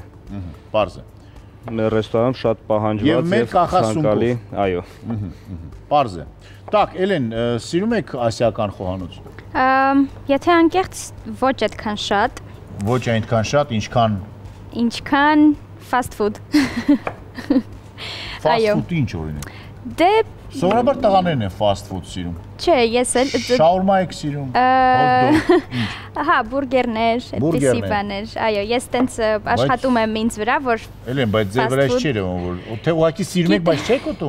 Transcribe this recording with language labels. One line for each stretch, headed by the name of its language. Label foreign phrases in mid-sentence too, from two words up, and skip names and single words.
Armenian: Պարզ է։ Մեր ռեստորանում շատ պահանջված եւ ցանկալի, այո։ Պարզ է։ Так, Էլեն, սիրում եք ասիական խոհանոց։ Եթե անկեղծ ոչ այդքան շատ։ Ոչ այնքան շատ, ինչքան
English: fast food։ Fast food
Armenian: ինչ օրինակ։ Դե Սովորաբար տղաներն են
English: fast food
Armenian: սիրում։ Չէ, ես էլ Շաուրմա եք սիրում։ Ահա, բուրգերներ, այդպիսի բաներ։ Այո, ես տենց աշխատում եմ ինձ վրա, որ Էլեն, բայց ձեր վրա չէ եղում, որ թե ուղղակի սիրում եք, բայց չեք ուտում։